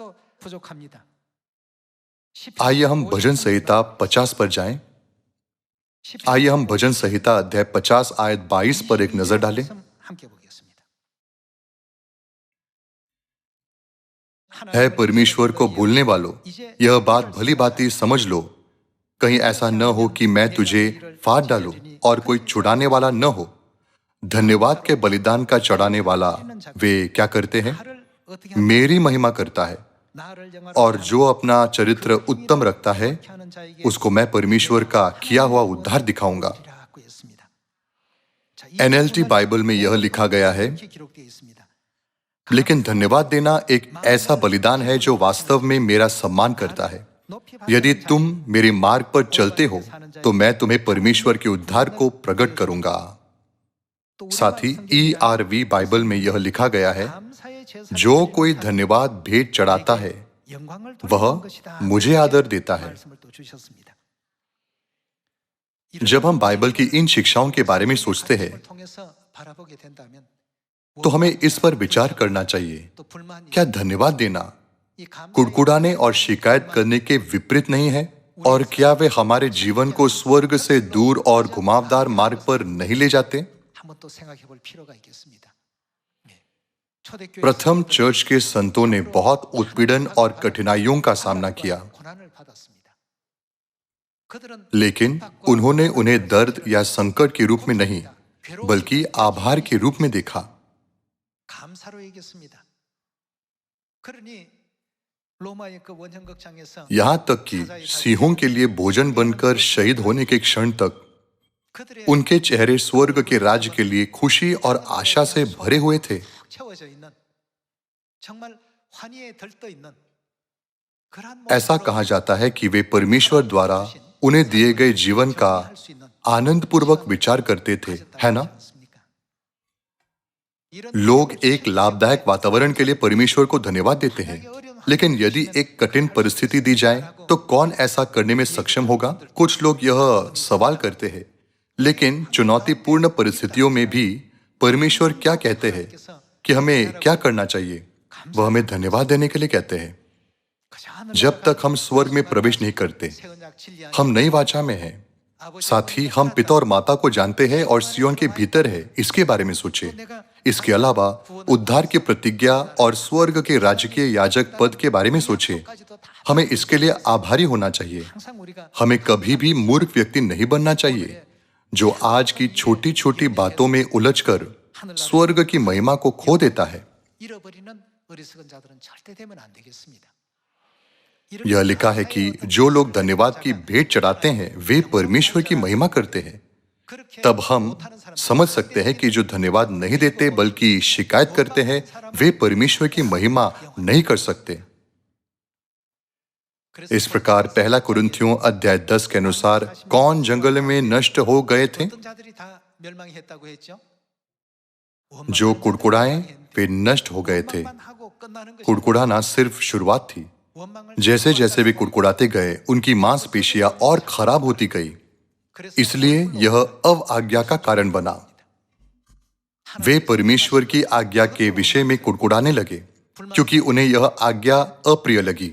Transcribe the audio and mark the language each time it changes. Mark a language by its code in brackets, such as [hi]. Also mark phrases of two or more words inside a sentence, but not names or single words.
[hi] आइए हम भजन संहिता 50 पर जाएं। आइए हम भजन संहिता अध्याय 50 आयत 22 पर एक नजर डालें। [ko] 함께 보겠습니다. [hi] है परमेश्वर को भूलने वालों, यह बात भली भांति समझ लो, कहीं ऐसा न हो कि मैं तुझे फाड़ डालूं और कोई छुड़ाने वाला न हो। धन्यवाद के बलिदान का चढ़ाने वाला वे क्या करते हैं? [ko] 나를 어떻게 [hi] मेरी महिमा करता है, [ko] 나를 영화로 [hi] और जो अपना चरित्र उत्तम रखता है [ko] 하는 자에게 [hi] उसको मैं परमेश्वर का किया हुआ उद्धार दिखाऊंगा। [ko] 라고 했습니다. 자, 이 [hi] NLT बाइबल में यह लिखा गया है, [ko] 이렇게 기록되어 있습니다. [hi] लेकिन धन्यवाद देना एक ऐसा बलिदान है जो वास्तव में मेरा सम्मान करता है। [ko] 높이 [hi] यदि [ko] 받는 [hi] तुम मेरे मार्ग पर चलते हो तो मैं तुम्हें परमेश्वर के उद्धार को प्रकट करूंगा। [ko] 또 우리말 [hi] साथ ही [ko] 성경에 [hi] ERV बाइबल में यह लिखा गया है, [ko] 감사의 제사를 [hi] जो [ko] 드리는 [hi] कोई [ko] 사람은 [hi] धन्यवाद भेंट चढ़ाता है [ko] 영광을 [hi] वह [ko] 돌리는 것이다. [hi] मुझे आदर देता है। [ko] 말씀을 또 주셨습니다. [hi] जब हम बाइबल की इन शिक्षाओं के बारे में सोचते हैं [ko] 말씀을 통해서 바라보게 된다면 [hi] तो हमें इस पर विचार करना चाहिए, [ko] 또 불만이 [hi] क्या धन्यवाद देना [ko] 이 감사의 [hi] कुड़कुड़ाने और शिकायत करने के विपरीत नहीं है? और क्या वे हमारे जीवन को स्वर्ग से दूर और घुमावदार मार्ग पर नहीं ले जाते? [ko] 한번 또 생각해 볼 필요가 있겠습니다. 예. 초대교회 [hi] प्रथम चर्च के संतों ने बहुत उत्पीड़न और कठिनाइयों का सामना किया, [ko] 고난을 받았습니다. 그들은 [hi] लेकिन उन्होंने उन्हें दर्द या संकट के रूप में नहीं बल्कि आभार के रूप में देखा। [ko] 감사로 얘기했습니다. 그러니 로마의 그 원형극장에서 [hi] यहां तक कि सिंहों के लिए भोजन बनकर शहीद होने के क्षण तक [ko] 그들의 [hi] उनके चेहरे स्वर्ग के राज्य के लिए खुशी और आशा से भरे हुए थे। [ko] 채워져 있는 정말 환희에 들떠 있는 그러한 [hi] ऐसा [ko] 모습으로 [hi] कहा जाता है कि वे परमेश्वर द्वारा उन्हें दिए गए जीवन का [ko] 할 수 있는 [hi] आनंद पूर्वक विचार करते थे, है ना? [ko] 않습니까? 이런 [hi] लोग एक लाभदायक वातावरण के लिए परमेश्वर को धन्यवाद देते हैं, लेकिन यदि एक कठिन परिस्थिति दी जाए तो कौन ऐसा करने में सक्षम होगा? कुछ लोग यह सवाल करते हैं, लेकिन चुनौतीपूर्ण परिस्थितियों में भी परमेश्वर क्या कहते हैं कि हमें क्या करना चाहिए? वह हमें धन्यवाद देने के लिए कहते हैं। जब तक हम स्वर्ग में प्रवेश नहीं करते, हम नई वाचा में हैं। साथ ही हम पिता और माता को जानते हैं और सियोन के भीतर है, इसके बारे में सोचे। इसके अलावा उद्धार की प्रतिज्ञा और स्वर्ग के राजकीय याजक पद के बारे में सोचे। हमें इसके लिए आभारी होना चाहिए। [ko] 항상 우리가 [hi] हमें कभी भी मूर्ख व्यक्ति नहीं बनना चाहिए जो आज की छोटी छोटी बातों में उलझकर स्वर्ग की महिमा को खो देता है। [ko] 잃어버리는 어리석은 자들은 절대 되면 안 되겠습니다. [hi] यह लिखा है कि जो लोग धन्यवाद की भेंट चढ़ाते हैं वे परमेश्वर की महिमा करते हैं। [ko] 그렇게 [hi] तब हम [ko] 못하는 사람, [hi] समझ सकते हैं कि जो धन्यवाद नहीं देते बल्कि शिकायत करते हैं वे परमेश्वर की महिमा नहीं कर सकते। [ko] 그래서 [hi] इस प्रकार पहला कुरिन्थियों अध्याय 10 के अनुसार कौन जंगल में नष्ट हो गए थे? [ko] 어떤 자들이 다 멸망했다고 했죠? [hi] जो कुड़कुड़ाए वे नष्ट हो गए थे। [ko] 원망만 하고 끝나는 것이 [hi] कुड़कुड़ाना सिर्फ शुरुआत थी। [ko] 원망을 [hi] जैसे जैसे वे कुड़कुड़ाते गए उनकी मांसपेशियां और खराब होती गई, [ko] 그래서 [hi] इसलिए यह अवआज्ञा का कारण बना। वे परमेश्वर की आज्ञा के विषय में कुड़कुड़ाने लगे क्योंकि उन्हें यह आज्ञा अप्रिय लगी।